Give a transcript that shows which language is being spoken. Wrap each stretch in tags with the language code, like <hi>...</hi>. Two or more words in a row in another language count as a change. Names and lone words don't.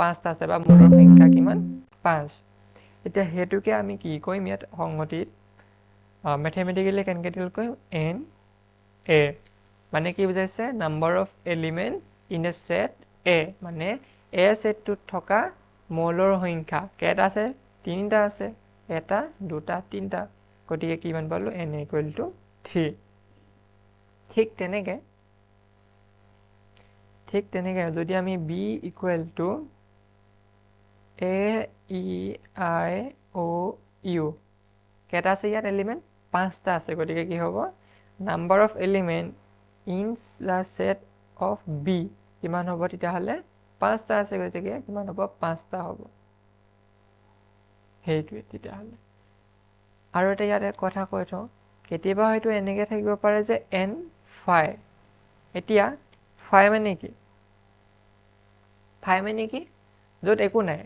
<as>5টা আছে বা মূলৰ সংখ্যা কিমান 5 এতিয়া হেতুকে আমি কি কৰিম ইয়াত সংহতিত mathematically কেনেকৈ ডিল কৰিম n a মানে কি বুজাইছে</as> <en>number of element in a set</en> <as>a মানে a সেটটোত থকা মৌলৰ সংখ্যা কেইটা আছে 3টা আছে এটা দুটা 3টা গতিকে কিমান পালো n = 3 ঠিক তেনেকৈ যদি আমি b = a e i o u কেইটা আছে ইয়াত এলিমেন্ট 5টা আছে গতিকে কি হ'ব</as> <en>number of element in the set of b</en> <as>কিমান হ'ব তেতিয়া হলে 5টা আছে গতিকে কিমান হ'ব 5টা হ'ব হেইটোৱে তেতিয়া হলে আৰু এটা ইয়াত কথা কৈ থওঁ কেতিয়াবা হয়তো এনেকৈ থাকিব পাৰে যে n phi এতিয়া phi মানে কি য'ত একো নাই</as>